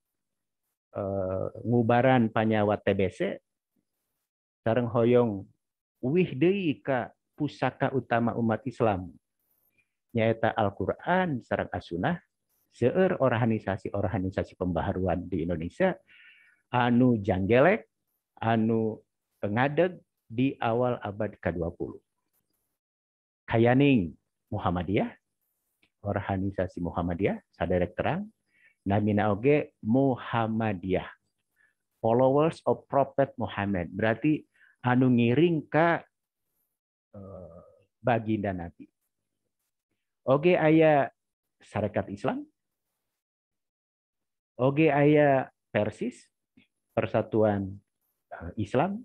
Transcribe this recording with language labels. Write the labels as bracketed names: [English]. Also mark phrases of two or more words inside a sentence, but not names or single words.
[Sundanese] ngubaran panyawat TBC sareng hoyong uwih deui ka pusaka utama umat Islam nyaeta Al-Qur'an sareng As-Sunnah seueur organisasi pembaharuan di Indonesia anu janggelek anu ngadeg di awal abad ke-20. Kayaning Muhammadiyah, organisasi Muhammadiyah saderek terang namina oge Muhammadiyah. [English] Followers of Prophet Muhammad. [Sundanese] Berarti anu ngiring ka baginda Nabi. Oge aya Sarekat Islam. Oge aya Persis, Persatuan Islam.